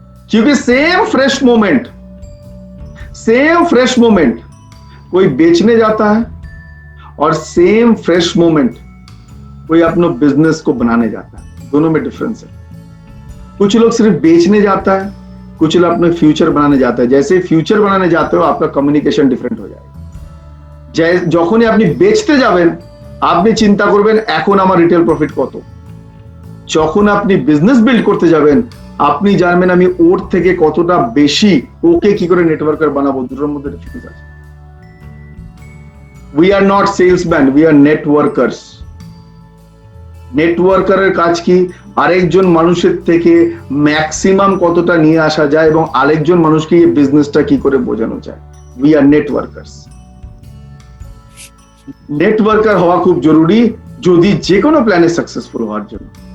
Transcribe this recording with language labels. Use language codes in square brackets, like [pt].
[hi] क्योंकि same fresh moment कोई बेचने जाता है और सेम फ्रेश मोमेंट कोई अपने बिजनेस को बनाने जाता है, दोनों में डिफरेंस है। कुछ लोग सिर्फ बेचने जाता है, कुछ लोग अपने फ्यूचर बनाने जाता है। जैसे फ्यूचर बनाने जाते हो आपका कम्युनिकेशन डिफरेंट हो जाएगा। [bn] যখনই আপনি বেচতে যাবেন আপনি চিন্তা করবেন এখন আমার রিটেল প্রফিট কত। যখন আপনি বিজনেস বিল্ড করতে যাবেন আপনি জানবেন আমি ওর থেকে কতটা বেশি ওকে কি করে নেটওয়ার্কার বানাবো, দুটোর মধ্যে ডিফারেন্স আছে। [en] We are not salesmen, we are networkers. [bn] নেটওয়ার্কারের কাজ কি? আরেকজন মানুষের থেকে ম্যাক্সিমাম কতটা নিয়ে আসা যায় এবং আরেকজন মানুষকে এই বিজনেসটা কি করে বোঝানো যায়। [en] We are networkers. [bn] নেটওয়ার্কার হওয়া খুব জরুরি যদি যে কোনো প্ল্যানে সাকসেসফুল হওয়ার জন্য।